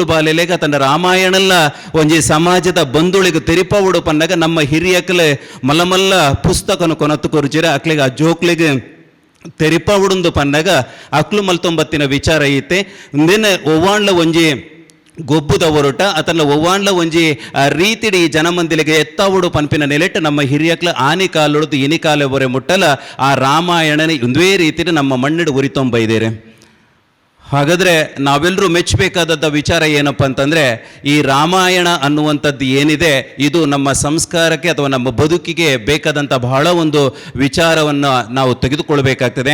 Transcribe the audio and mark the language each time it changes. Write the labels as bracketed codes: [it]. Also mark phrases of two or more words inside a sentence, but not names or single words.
[tcy] ಬಾಲೆಲೆಗ ತನ್ನ ರಾಮಾಯಣಲ್ಲ ಒಂಜಿ ಸಮಾಜದ ಬಂಧುಳಿಗೆ ತೆರಿಪವುಡು ಪನ್ನಗ ನಮ್ಮ ಹಿರಿಯಕ್ಲೆ ಮಲ್ಲ ಪುಸ್ತಕನು ಕೊನತ್ತು ಕೊರ್ಜಿರ ಅಕ್ಲೆಗೆ ಆ ಜೋಕ್ಲಿಗೆ ತೆರಿಪವುಡುಂದು ಪನ್ನಗ ಅಕ್ಲು ಮಲ್ತೊಂಬತ್ತಿನ ವಿಚಾರ ಐತೆ ಇಂದೇನೆ ಒವ್ವಾಂಡ್ಲ ಒಂಜಿ ಗೊಬ್ಬುದ ಹೊರಟ ಅತನ ಒವ್ವಾಂಡ್ಲ ಒಂಜಿ ರೀತಿಡಿ ಜನಮಂದಿಲಿಗೆ ಎತ್ತಾವುಡು ಪನ್ಪಿನ ನೆಲೆಟ್ಟು ನಮ್ಮ ಹಿರಿಯಕ್ಲ ಆನಿ ಕಾಲುಡ್ದು ಇನಿ ಕಾಲ ಬೊರೆ ಮುಟ್ಟಲ ಆ ರಾಮಾಯಣನೇ ಒಂದೇ ರೀತಿಯಲ್ಲಿ ನಮ್ಮ ಮಣ್ಣಿಡು ಉರಿತೊಂಬೈದೇರೆ. [kn] ಹಾಗಾದರೆ ನಾವೆಲ್ಲರೂ ಮೆಚ್ಚಬೇಕಾದದ್ದ ವಿಚಾರ ಏನಪ್ಪ ಅಂತಂದರೆ ಈ ರಾಮಾಯಣ ಅನ್ನುವಂಥದ್ದು ಏನಿದೆ ಇದು ನಮ್ಮ ಸಂಸ್ಕಾರಕ್ಕೆ ಅಥವಾ ನಮ್ಮ ಬದುಕಿಗೆ ಬೇಕಾದಂಥ ಬಹಳ ಒಂದು ವಿಚಾರವನ್ನು ನಾವು ತೆಗೆದುಕೊಳ್ಬೇಕಾಗ್ತದೆ.